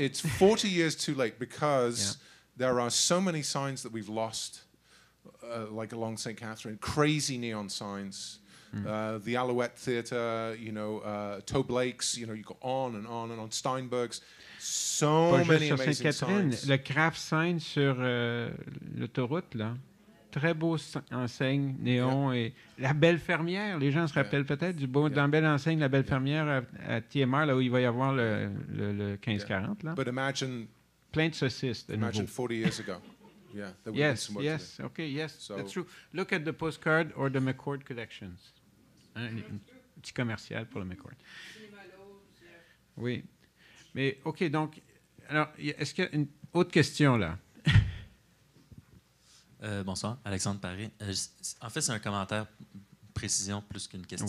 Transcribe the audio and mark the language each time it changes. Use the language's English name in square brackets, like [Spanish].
[English] It's 40 years too late because there are so many signs that we've lost, like along St. Catherine, crazy neon signs, the Alouette Theatre, Toe Blake's, you go on and on and on, Steinberg's, so many amazing signs. [French] Le Kraft sign sur l'autoroute, là. Très beau enseigne, néon et la Belle Fermière. Les gens se rappellent peut-être dans la belle enseigne, la Belle Fermière à TMR, là où il va y avoir le 1540. Là. [English] But imagine, [French] plein de saucisses. [English] Imagine 40 years ago. Yeah, yes, that's true. Look at the postcard or the McCord collections. [French] Un petit commercial pour le McCord. Oui. Mais, OK, donc, alors, est-ce qu'il y a une autre question, là? Bonsoir, Alexandre Paré. En fait, c'est un commentaire, précision plus qu'une question.